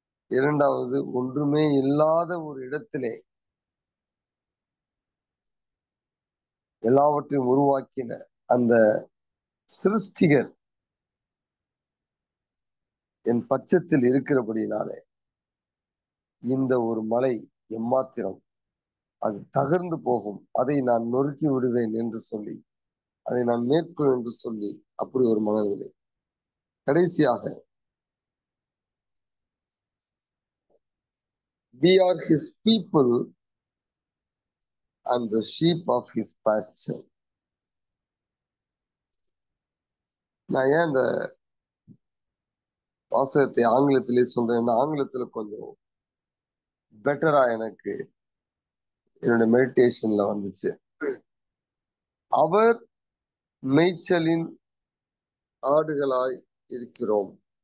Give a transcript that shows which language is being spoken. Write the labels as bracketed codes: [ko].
[ta] இரண்டாவது, ஒன்றுமே இல்லாத ஒரு இடத்திலே எல்லாவற்றையும் உருவாக்கின அந்த சிருஷ்டிகர் என் பட்சத்தில் இருக்கிறபடினாலே இந்த ஒரு மலை எம்மாத்திரம், அது தகர்ந்து போகும், அதை நான் நொறுக்கி விடுவேன் என்று சொல்லி, அதை நான் மேற்கொள் என்று சொல்லி, அப்படி ஒரு மனநிலை. கடைசியாக, [en] we are his people and the sheep of his pasture. [ta] நான் ஏன் இந்த வாசகத்தை ஆங்கிலத்திலே சொல்றேன்னா, ஆங்கிலத்துல கொஞ்சம் பெட்டரா எனக்கு என்னோட மெடிடேஷன்ல வந்துச்சு. அவர் மேய்ச்சலின் ஆடுகளாய் இருக்கிறோம்.